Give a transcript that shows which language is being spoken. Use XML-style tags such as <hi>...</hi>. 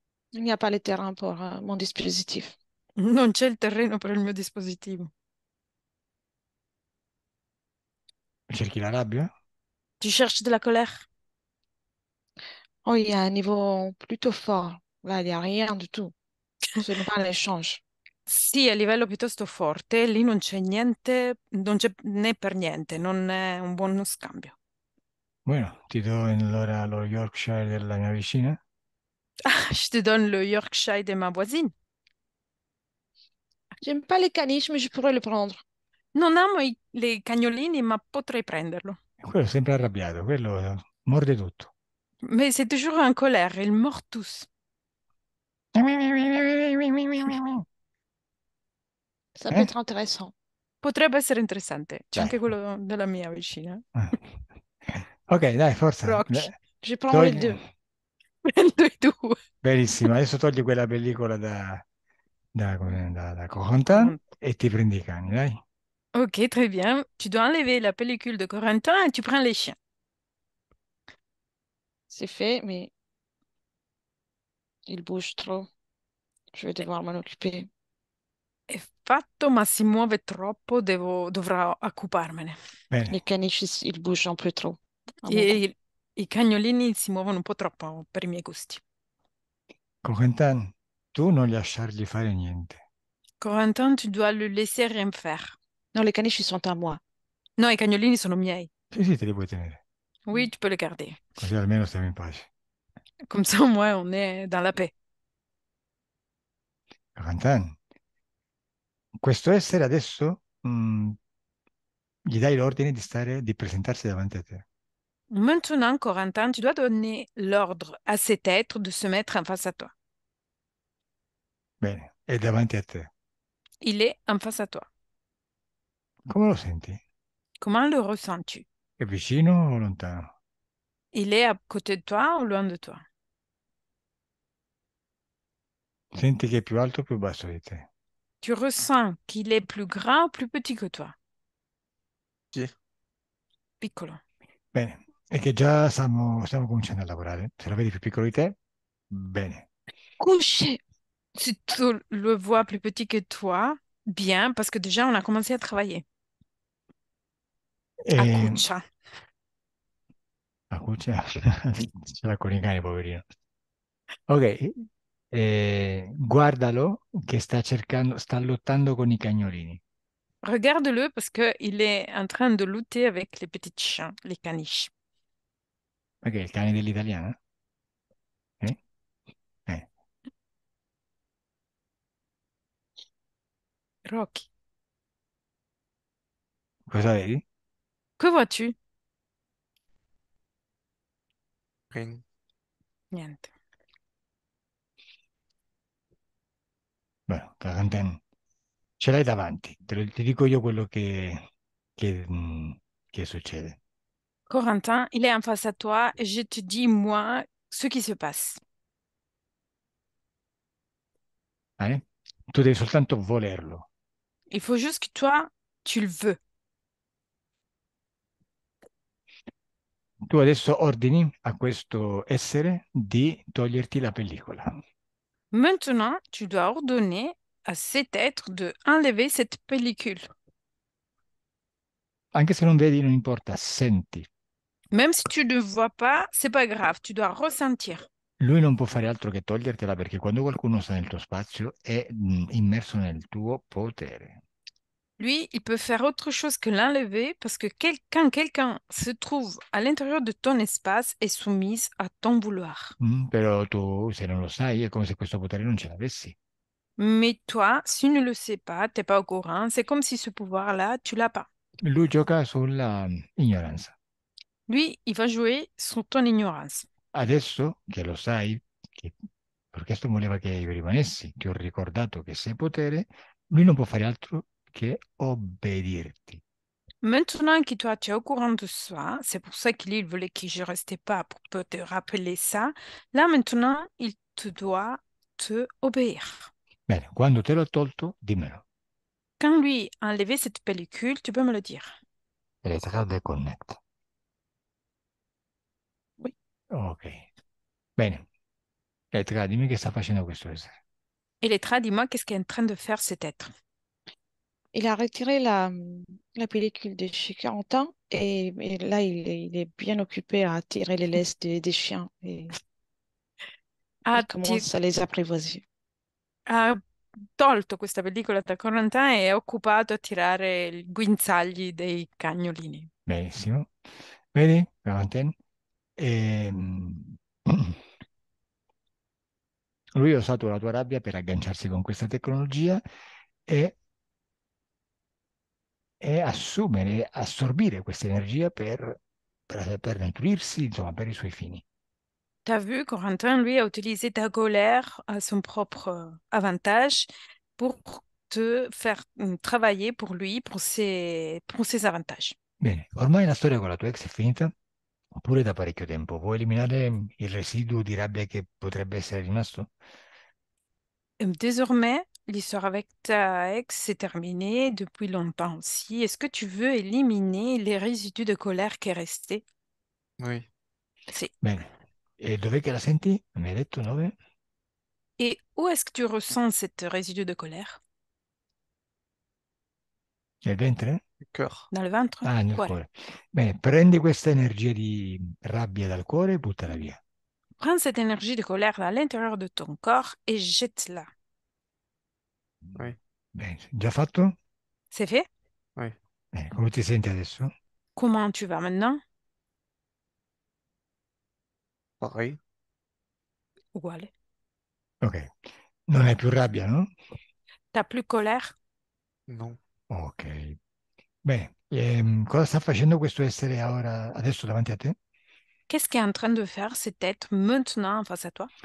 <fr>il n'y a pas le terrain pour mon dispositif.</fr> <it>Non c'è il terreno per il mio dispositivo. Cerchi la rabbia?</it> <fr>Tu cherches de la colère? Oh, il y a un niveau plutôt fort. Là, il n'y a rien du tout. Ce n'est pas l'échange.</fr> <it>Sì, a livello piuttosto forte, lì non c'è niente, non c'è né per niente, non è un buono scambio. Bueno, ti do allora lo Yorkshire della mia vicina.</it> <fr>Ah, je te donne le Yorkshire de ma voisine. J'aime pas les caniches, mais je pourrais le prendre.</fr> <it>Non amo le cagnolini, ma potrei prenderlo. E quello è sempre arrabbiato, quello morde tutto.</it> <fr>Mais c'est toujours en colère, ils mordent tous. Ça peut Eh? être intéressant.</fr> <it>Potrebbe essere interessante. C'è Dai. anche quello della mia vicina. Ah. Ok, dai, forza. Rocky.</it> <fr>Je prends les</fr> <it>Togli.</it> <fr>deux.</fr> <it>Prendo i due. Benissimo, adesso togli quella pellicola da Corentin e ti prendi i cani, dai.</it> <fr>Ok, très bien. Tu dois enlever la pellicule de Corentin et tu prends les chiens. C'est fait, mais il bouge trop. Je vais devoir m'en occuper.</fr> <it>È fatto, ma si muove troppo, dovrò occuparmene. Bene,</it> <fr>Les caniches, ils bougent un peu trop. Un moment.</fr> <it>E i cagnolini si muovono un po' troppo per i miei gusti. Corentin, tu non lasciargli fare niente.</it> <fr>Corentin, tu dois le laisser rien faire. Non, les caniches, ils sont à moi.</fr> <it>No, i cagnolini sono miei. Sì, sì, te li puoi tenere,</it> <fr>Oui, tu peux les garder.</fr> <it>così almeno stiamo in pace.</it> <fr>Comme ça, au moins, on est dans la paix.</fr> <it>Corentin, questo essere adesso gli dai l'ordine di presentarsi davanti a te.</it> <fr>Maintenant, Corentin, tu dois donner l'ordre à cet être de se mettre en face à toi.</fr> <it>Bene, è davanti a te.</it> <fr>Il est en face à toi.</fr> <it>Come lo senti?</it> <fr>Comment le ressens-tu?</fr> <it>È vicino o lontano?</it> <fr>Il est à côté de toi ou loin de toi?</fr> <it>Senti che è più alto o più basso di te?</it> <fr>Tu ressens qu'il est plus grand ou plus petit que toi?</fr> <it>Sì. Piccolo. Bene, è che già stiamo cominciando a lavorare. Se lo vedi più piccolo di te, bene.</it> <fr>Couché! Si tu le vois plus petit que toi, bien, parce que déjà, on a commencé à travailler. À</fr> <it>E... Cuccia. Ah, c'è ce l'ha con i cani, poverino. Ok, guardalo che sta lottando con i cagnolini.</it> <fr>Regarde-le parce qu'il est en train de lutter avec les petits chiens, les caniches.</fr> <it>Perché è il cane dell'italiana? Eh? Eh. Rocky. Cosa vedi?</it> <fr>Que vois-tu? Rien.</fr> <it>Niente. Bueno, Caganten, ce l'hai davanti, ti dico io quello che succede.</it> <fr>Corentin, il est en face à toi et je te dis, moi, ce qui se passe. Eh?</fr> <it>Tu devi soltanto volerlo.</it> <fr>Il faut juste que toi, tu le veux.</fr> <it>Tu adesso ordini a questo essere di toglierti la pellicola,</it> <fr>Maintenant, tu dois ordonner à cet être de enlever cette pellicule.</fr> <it>anche se non vedi, non importa, senti.</it> <fr>Même si tu ne vois pas, c'est pas grave, tu dois ressentir.</fr> <it>Lui non può fare altro che togliertela perché quando qualcuno sta nel tuo spazio è immerso nel tuo potere.</it> <fr>Lui, il peut faire autre chose que l'enlever parce que quand quelqu'un se trouve à l'intérieur de ton espace est soumise à ton vouloir.</fr> <it>Però tu, se non lo sai, è come se questo potere non ce l'avessi.</it> <fr>Mais toi, si tu ne le sais pas, t'es pas au courant, c'est comme si ce pouvoir-là, tu l'as pas.</fr> <it>Lui gioca sulla ignoranza.</it> <fr>Lui, il va jouer sur ton ignorance.</fr> <it>Adesso che lo sai, che per questo voleva che io rimanessi, ti ho ricordato che sei potere, lui non può fare altro che obbedirti.</it> <fr>Maintenant que toi, tu es au courant de ça, c'est pour ça qu'il voulait que je restais pas pour te rappeler ça. Là, maintenant, il te doit te obéir.</fr> <it>Bene, quando te l'ho tolto, dimmelo.</it> <fr>Quand lui a enlevé cette pellicule, tu peux me le dire. Elettricade Connect. Oui.</fr> <it>Ok. Bene. Elettrica, dimmi che sta facendo questo essere.</it> <fr>Elettra, dis-moi, qu'est-ce qu'est en train de faire cet être? Il a retiré la pellicule de chez Corentin et là, il est bien occupé à tirer les laisses des chiens et</fr> <it>Ha,</it> <fr>il commence à les apprivoiser.</fr> <it>ha tolto questa pellicola da Corentin e è occupato a tirare i guinzagli dei cagnolini. Benissimo. Vedi, Valentin? Ehm, Lui ha usato la tua rabbia per agganciarsi con questa tecnologia e, e assumere, assorbire questa energia per nutrirsi, insomma, per i suoi fini.</it> <fr>T'as vu, Corentin, lui, a utilisé ta colère à son propre avantage pour te faire travailler pour lui, pour ses avantages.</fr> <it>Bene, ormai la storia con la tua ex è finita, pure da parecchio tempo. Vuoi eliminare il residuo di rabbia che potrebbe essere rimasto?</it> <fr>Désormais, l'histoire avec ta ex s'est terminée depuis longtemps aussi. Est-ce que tu veux éliminer les résidus de colère qui est resté? Oui. C'est.</fr> <it>Bene, e dov'è che la senti? Mi hai detto dove?</it> <fr>Et où est-ce que tu ressens cette résidu de colère?</fr> <it>Nel ventre?</it> <fr>Le cœur. Dans le ventre?</fr> <it>Ah, nel</it> <fr>Ouais.</fr> <it>cuore. Bene, prendi questa energia di rabbia dal cuore e buttala via.</it> <fr>Prends cette énergie de colère à l'intérieur de ton corps et jette-la. Oui.</fr> <it>Bene, già fatto?</it> <fr>C'est fait? Oui.</fr> <it>Bene, come ti senti adesso?</it> <fr>Comment tu vas maintenant? Pareil.</fr> <it>Uguale. Ok. Non hai più rabbia, no?</it> <fr>T'as plus colère? Non. Ok.</fr> <it>Bene, cosa sta facendo questo essere ora, adesso davanti a te?</it> <fr>Qu'est-ce qu'est en train de faire cet être maintenant face à toi?</fr>